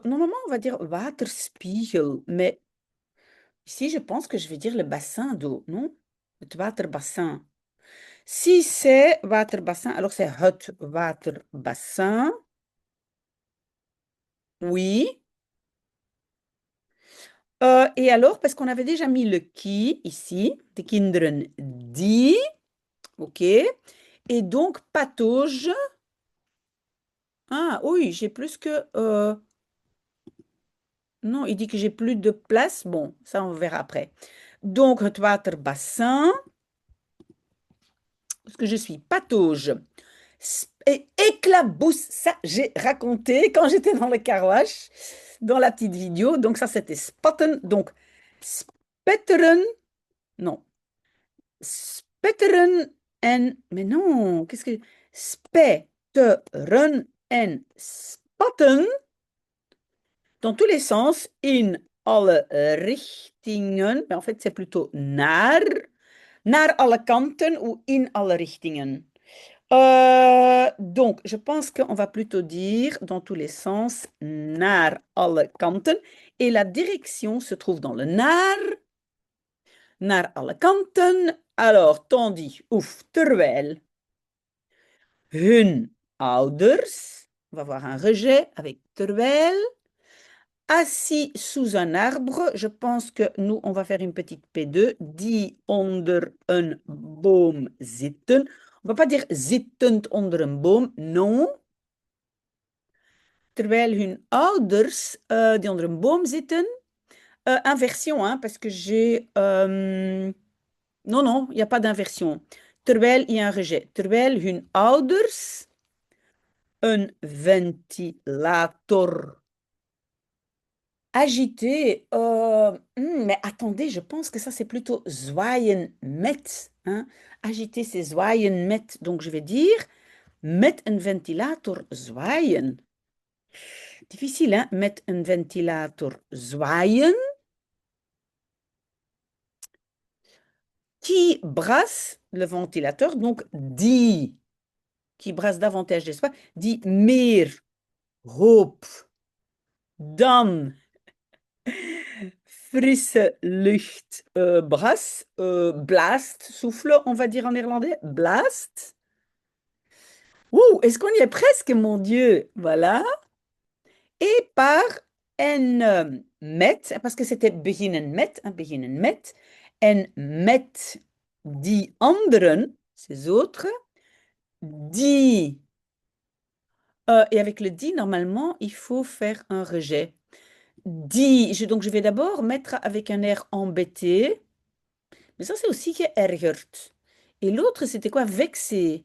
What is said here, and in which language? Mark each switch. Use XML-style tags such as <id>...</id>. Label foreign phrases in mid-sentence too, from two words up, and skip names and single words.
<fr>Normalement, on va dire waterspiegel. Mais ici, je pense que je vais dire le bassin d'eau, non?</fr> <nl>Het waterbassin.</nl> <fr>Si c'est waterbassin, alors c'est</fr> <nl>het waterbassin.</nl> <fr>Oui. Et alors, parce qu'on avait déjà mis le qui ici,</fr> <nl>de kinderen die.</nl> <fr>OK. Et donc, patauge. Ah oui, j'ai plus que... non, il dit que j'ai plus de place. Bon, ça, on verra après. Donc,</fr> <nl>het waterbassin.</nl> <fr>Parce que je suis patauge. Et éclabousse, ça, j'ai raconté quand j'étais dans le</fr> <en>car wash,</en> <fr>dans la petite vidéo. Donc, ça, c'était spotten. Donc, spetteren.</fr> <nl>Non. Spetteren en...</nl> <fr>Mais non, qu'est-ce que...</fr> <nl>Spetteren en spatten.</nl> <fr>Dans tous les sens,</fr> <nl>in alle richtingen.</nl> <fr>Mais en fait, c'est plutôt</fr> <nl>naar alle kanten</nl> <fr>ou</fr> <nl>in alle richtingen.</nl> <fr>Donc, je pense qu'on va plutôt dire dans tous les sens</fr> <nl>naar alle kanten.</nl> <fr>Et la direction se trouve dans le</fr> <nl>naar alle kanten.</nl> <fr>Alors, tandis, ouf,</fr> <nl>terwijl hun ouders,</nl> <fr>on va voir un rejet avec terwijl. Assis sous un arbre, je pense que nous, on va faire une petite P2.</fr> <nl>Die onder een boom zitten.</nl> <fr>On ne va pas dire</fr> <nl>zittend onder een boom,</nl> <fr>non.</fr> <nl>Terwijl hun ouders die onder een boom zitten.</nl> <fr>Inversion, hein, parce que j'ai... non, non, il n'y a pas d'inversion. Terwijl, il y a un rejet.</fr> <nl>Terwijl hun ouders een ventilator agité.</nl> <fr>Mais attendez, je pense que ça, c'est plutôt</fr> <nl>zwaaien met.</nl> <fr>Hein. Agiter, c'est</fr> <nl>zwaaien met.</nl> <fr>Donc, je vais dire</fr> <nl>met een ventilator zwaaien.</nl> <fr>Difficile, hein?</fr> <nl>Met een ventilator zwaaien.</nl> <fr>Qui brasse le ventilateur, donc die, qui brasse davantage d'espace,</fr> <nl>die meer hoop dan frisse lucht brasse, blast,</nl> <fr>souffle, on va dire en néerlandais,</fr> <nl>blast.</nl> <fr>Ouh, est-ce qu'on y est presque, mon Dieu? Voilà. Et par en met, parce que c'était</fr> <nl>beginnen met,</nl> <fr>hein,</fr> <nl>beginnen met, en met die anderen,</nl> <fr>ces autres, die. Et avec le die, normalement, il faut faire un rejet. Donc je vais d'abord mettre avec un air embêté. Mais ça, c'est aussi geërgerd. Et l'autre, c'était quoi? Vexé.</fr>